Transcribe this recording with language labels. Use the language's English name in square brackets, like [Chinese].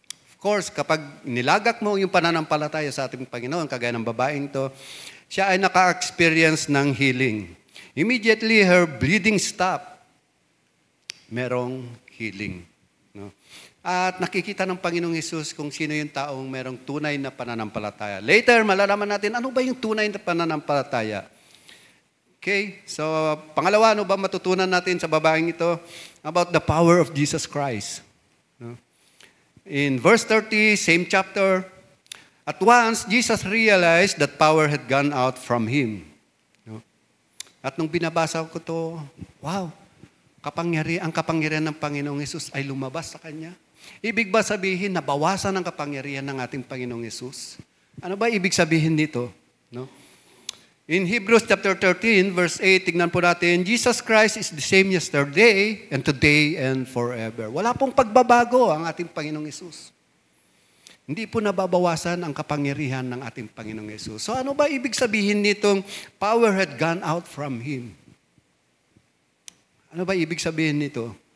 [English] Of course, [Filipino] kapag nilagak mo yung pananampalataya sa ating Panginoon, kagaya ng babaeng to, siya ay naka-experience ng healing. [English] Immediately, her bleeding stopped. [Filipino] Merong healing. No? At nakikita ng Panginoong Hesus kung sino yung taong merong tunay na pananampalataya. Later, malalaman natin, ano ba yung tunay na pananampalataya? Okay, so pangalawa, ano ba matutunan natin sa babaeng ito? [English] About the power of Jesus Christ. No? In verse 30, same chapter, at once, Jesus realized that power had gone out from him. [Filipino] No? At nung binabasa ko to, wow, ang kapangyarihan ng Panginoong Hesus ay lumabas sa kanya. Ibig ba sabihin, nabawasan ang kapangyarihan ng ating Panginoong Hesus? Ano ba ibig sabihin nito? No? [English] In Hebrews chapter 13, verse 8, [Filipino] tignan po natin, [English] Jesus Christ is the same yesterday and today and forever. [Filipino] Wala pong pagbabago ang ating Panginoong Hesus. Hindi po nababawasan ang kapangyarihan ng ating Panginoong Hesus. So ano ba ibig sabihin nitong [English] power had gone out from Him? [Filipino] Ano ba ibig sabihin nito?